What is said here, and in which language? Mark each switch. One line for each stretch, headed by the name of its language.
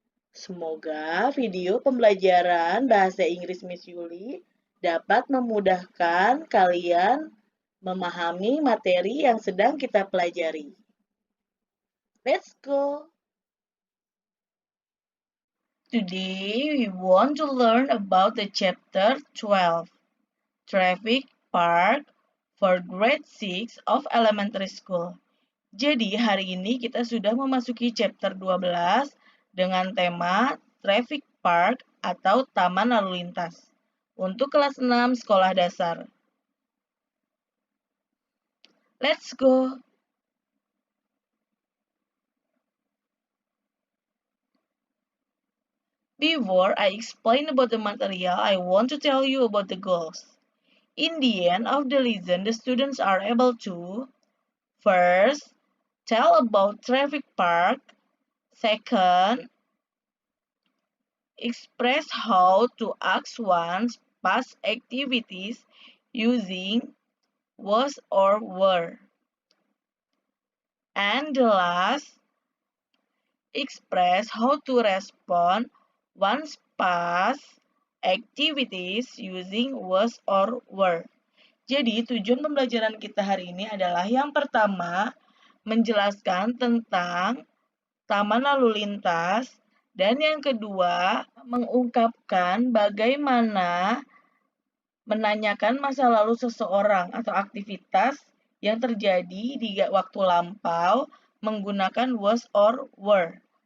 Indonesian: Semoga video pembelajaran bahasa Inggris Miss Yuli dapat memudahkan kalian memahami materi yang sedang kita pelajari.
English: Let's go! Today we want to learn about the chapter 12, Traffic Park for grade 6 of elementary school.
Indonesian: Jadi hari ini kita sudah memasuki chapter 12 dengan tema Traffic Park atau Taman Lalu Lintas untuk kelas 6 sekolah dasar.
English: Let's go! Before I explain about the material, I want to tell you about the goals. In the end of the lesson, the students are able to first, tell about traffic park. Second, express how to ask one's past activities using was or were. And the last, express how to respond one's past activities using was or were.
Indonesian: Jadi, tujuan pembelajaran kita hari ini adalah yang pertama, menjelaskan tentang taman lalu lintas, dan yang kedua, mengungkapkan bagaimana menanyakan masa lalu seseorang atau aktivitas yang terjadi di waktu lampau menggunakan was or were.